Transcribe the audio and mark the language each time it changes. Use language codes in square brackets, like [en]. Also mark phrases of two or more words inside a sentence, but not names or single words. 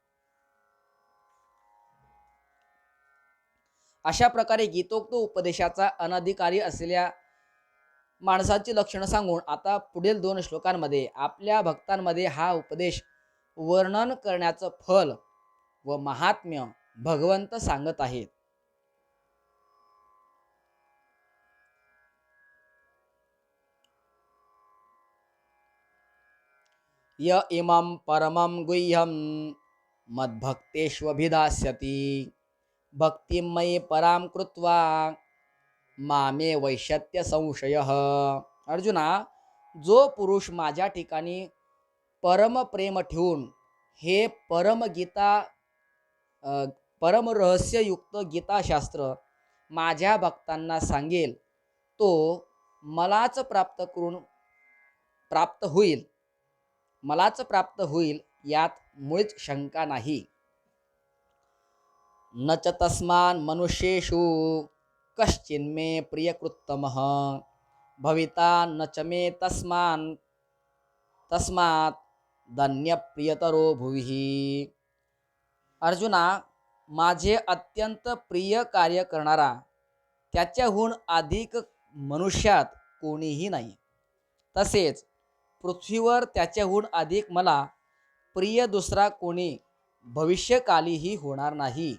[mr] अशा प्रकारे गीतोक्त उपदेशाचा अनधिकारी असलेल्या माणसाची लक्षणं सांगून आता पुढील 2 श्लोकांमध्ये आपल्या भक्तांमध्ये हा उपदेश वर्णन करण्याचं फल व महात्म्य भगवंत सांगत आहेत. [sa] य इमं परमं गुह्यं मद्भक्तेष्वभिधास्यति भक्तिमयी पराम कृत्वा मामे वैशत्य संशयः. [mr] अर्जुना, जो पुरुष माझ्या ठिकाणी परम प्रेम ठेवून हे परम रहस्ययुक्त गीताशास्त्र माझ्या भक्तांना सांगेल तो मलाच प्राप्त होईल यात मुळीच शंका नाही. [sa] न च तस्मान् मनुष्येषु कश्चिन्मे प्रियकृत्तमः भविता न च मे तस्मात् धन्यप्रियतरो भुवि. [mr] अर्जुना, माझे अत्यंत प्रिय कार्य करणारा त्याच्याहून अधिक मनुष्यात कोणीही नाही. तसेच पृथ्वीवर त्याच्याहून अधिक मला प्रिय दुसरा कोणी भविष्यकालीही होणार नाही.